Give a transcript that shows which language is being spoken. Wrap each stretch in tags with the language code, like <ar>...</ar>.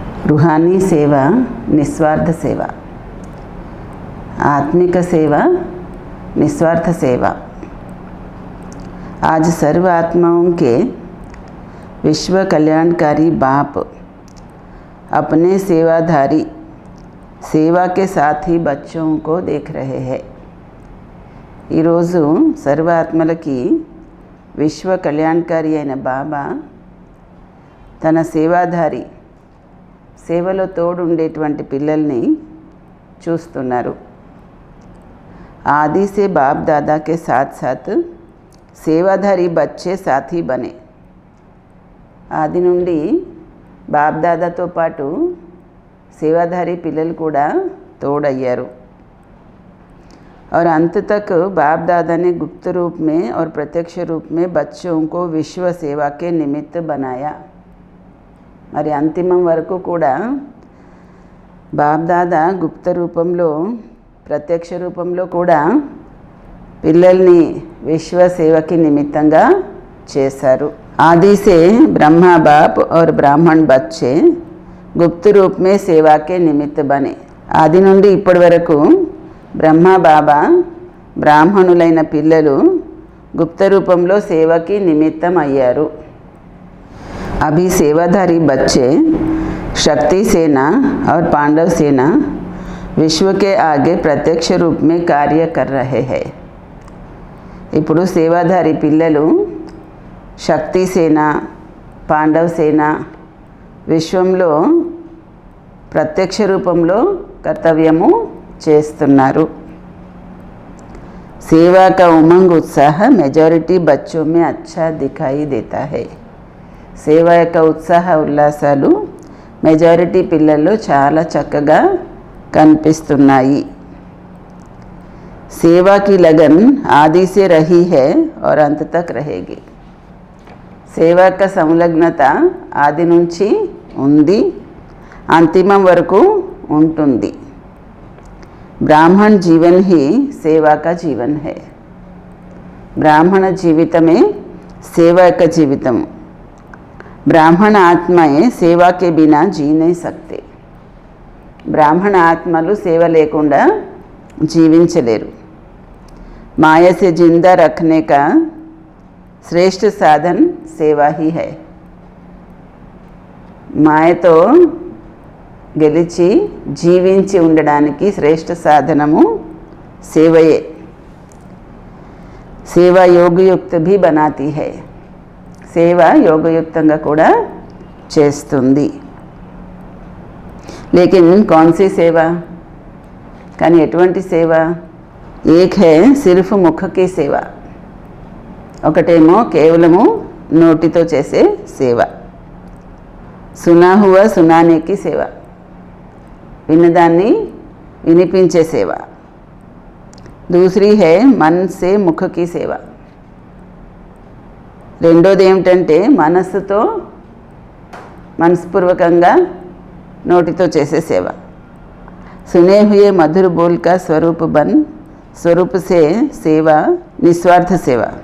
<hi>रूहानी सेवा, निस्वार्थ सेवा, आत्मिक सेवा, निस्वार्थ सेवा। आज सर्व आत्माओं के विश्व कल्याणकारी बाप अपने सेवाधारी सेवा के साथ ही बच्चों को देख रहे हैं।</hi> <te>ఈరోజు సర్వాత్మలకి విశ్వ కళ్యాణకారి అయిన బాబా తన సేవాధారి సేవలో తోడుండేటువంటి పిల్లల్ని చూస్తున్నారు।</te> <hi>आदि से बाप दादा के साथ साथ सेवाधारी बच्चे साथी बने।</hi> <te>ఆది నుండి బాప్ దాదాతో పాటు సేవాధారి పిల్లలు కూడా తోడయ్యారు।</te> <hi>और अंत तक बाप दादा ने गुप्त रूप में और प्रत्यक्ष रूप में बच्चों को विश्व सेवा के निमित्त बनाया।</hi> <te>మరి అంతిమం వరకు కూడా బాప్ దాదా గుప్త రూపంలో ప్రత్యక్ష రూపంలో కూడా పిల్లల్ని విశ్వ సేవకి నిమిత్తంగా చేశారు।</te> <hi>आदि से ब्रह्मा बाप और ब्राह्मण बच्चे गुप्त रूप में सेवा के निमित्त बने।</hi> <te>ఆది నుండి ఇప్పటి వరకు బ్రహ్మ బాబా బ్రాహ్మణులైన పిల్లలు గుప్త రూపంలో సేవకి నిమిత్తం అయ్యారు।</te> <hi>अभी सेवाधारी बच्चे शक्ति सेना और पांडव सेना विश्व के आगे प्रत्यक्ष रूप में कार्य कर रहे हैं।</hi> <te>ఇప్పుడు సేవాధారి పిల్లలు శక్తి సేన, పాండవ సేన విశ్వంలో ప్రత్యక్ష రూపంలో కర్తవ్యము చేస్తున్నారు।</te> <hi>सेवा का उमंग उत्साह मेजॉरिटी बच्चों में अच्छा दिखाई देता है।</hi> <te>సేవ యొక్క ఉత్సాహ ఉల్లాసాలు మెజారిటీ పిల్లల్లో చాలా చక్కగా కనిపిస్తున్నాయి।</te> <hi>सेवा की लगन आदि से रही है और अंत तक रहेगी।</hi> <te>సేవ యొక్క సంలగ్నత ఆది నుంచి ఉంది, అంతిమం వరకు ఉంటుంది।</te> <hi>ब्राह्मण जीवन ही सेवा का जीवन है।</hi> <te>ब्राह्मण జీవితమే సేవ యొక్క జీవితం।</te> <hi>బ్రాహ్మణ ఆత్మయే సేవా के बिना जी नहीं सकते।</hi> <te>బ్రాహ్మణ ఆత్మలు సేవ లేకుండా జీవించలేరు।</te> <hi>माया से जिंदा रखने का श्रेष्ठ साधन सेवा ही है।</hi> <te>మాయతో గెలిచి జీవించి ఉండడానికి శ్రేష్ఠ సాధనము సేవయే।</te> <hi>సేవా యోగయుక్త भी बनाती है।</hi> <te>సేవ యోగయుక్తంగా కూడా చేస్తుంది।</te> <hi>लेकिन कौन सी सेवा,</hi> <te>కానీ ఎటువంటి సేవ?</te> <hi>एक है सिर्फ मुख की సేవ,</hi> <te>ఒకటేమో కేవలము నోటితో చేసే సేవ।</te> <hi>सुना हुआ सुनाने की సేవ,</hi> <te>విన్నదాన్ని వినిపించే సేవ।</te> <hi>दूसरी है मन से मुख की సేవ,</hi> <te>రెండోది ఏమిటంటే మనస్సుతో మనస్పూర్వకంగా నోటితో చేసే సేవ।</te> <hi>सुने हुए मधुर बोल का स्वरूप बन स्वरूप से सेवा निस्वार्थ సేవ।</hi>